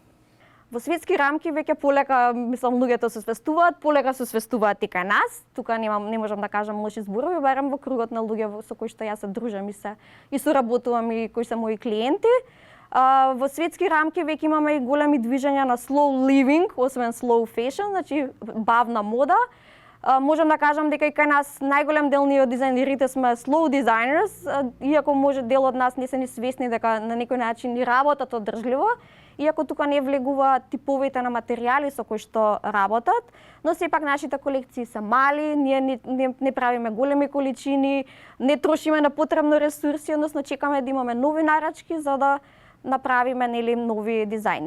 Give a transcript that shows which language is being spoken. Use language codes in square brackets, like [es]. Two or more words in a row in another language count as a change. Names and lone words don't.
[mk] Во светски рамки веќе полека, мислам, луѓето се свестуваат, полека се свестуваат и кај нас. Тука не можам да кажам лоши зборови, барем во кругот на луѓе со кои што јас се дружам и соработувам и кои се мои клиенти. Во светски рамки веќе имаме и големи движења на [en] slow living, [mk] освен [en] slow fashion, [mk] значи бавна мода. Можам да кажам дека и кај нас најголем дел ние од дизајнерите сме [en] slow designers, [mk] иако може дел од нас не се ни свесни дека на некој начин ни работат одржливо иако тука не влегува типовите на материјали со кои што работат, но сепак нашите колекции се мали, ние не правиме големи количини, не трошиме на потребно ресурси, односно чекаме да имаме нови нарачки за да направиме нови дизајни.